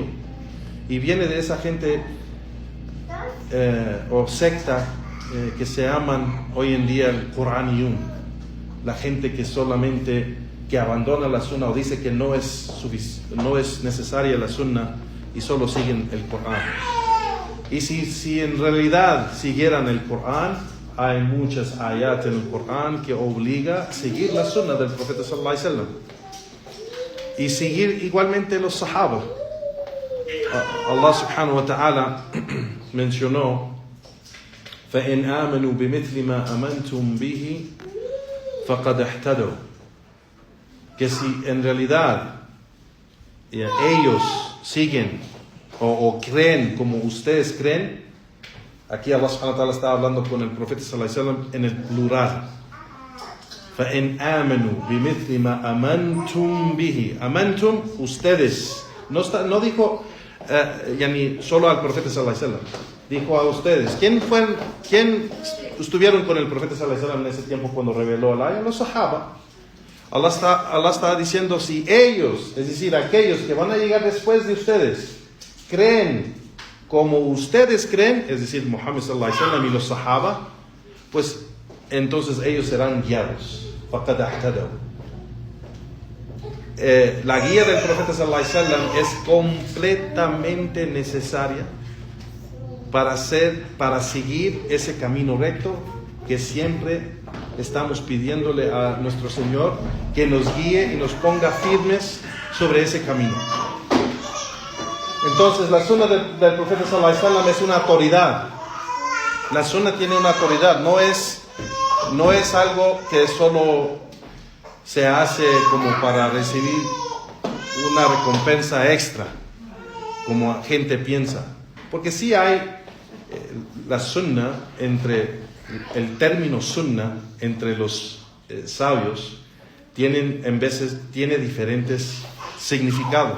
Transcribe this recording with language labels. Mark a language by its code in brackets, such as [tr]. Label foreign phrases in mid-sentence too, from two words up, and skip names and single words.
[es] Y viene de esa gente o secta que se llaman hoy en día el Coraniyun, la gente que solamente que abandona la sunna o dice que no es necesaria la sunna y solo siguen el Corán. Y si en realidad siguieran el Corán, hay muchas ayat en el Corán que obliga a seguir la sunna del profeta [ar] صلى الله عليه وسلم [es] y seguir igualmente los sahaba. [ar] الله سبحانه وتعالى mencionó فَإِنْ آمَنُوا بِمِثْلِ مَا أَمَنْتُمْ بِهِ فَقَدْ اهْتَدَوْا, [es] que si en realidad ellos siguen o creen como ustedes creen, aquí [ar] الله سبحانه وتعالى [es] está hablando con el profeta [ar] صلى الله عليه وسلم [es] en el plural. [ar] فَإِنْ آمَنُوا بِمِثْلِ مَا أَمَنْتُمْ بِهِ, amantum, [es] ustedes, no dijo yani solo al profeta [ar] صلى الله عليه وسلم, [es] dijo a ustedes. ¿Quién estuvieron con el profeta [ar] صلى الله عليه وسلم [es] en ese tiempo cuando reveló el ayah? Los sahaba. Allah está diciendo, si ellos, es decir, aquellos que van a llegar después de ustedes, creen como ustedes creen, es decir, Muhammad [ar] صلى الله عليه وسلم [es] y los sahaba, pues entonces ellos serán guiados. [ar] فَقَدْ اهْتَدَوْا. [es] La guía del profeta [ar] صلى الله عليه وسلم [es] es completamente necesaria para seguir ese camino recto que siempre estamos pidiéndole a nuestro Señor que nos guíe y nos ponga firmes sobre ese camino. Entonces la sunna del profeta [ar] صلى الله عليه وسلم [es] es una autoridad. La sunna tiene una autoridad, no es algo que solo se hace como para recibir una recompensa extra, como gente piensa. Porque sí hay la sunna, entre el término sunna entre los sabios tiene diferentes significados.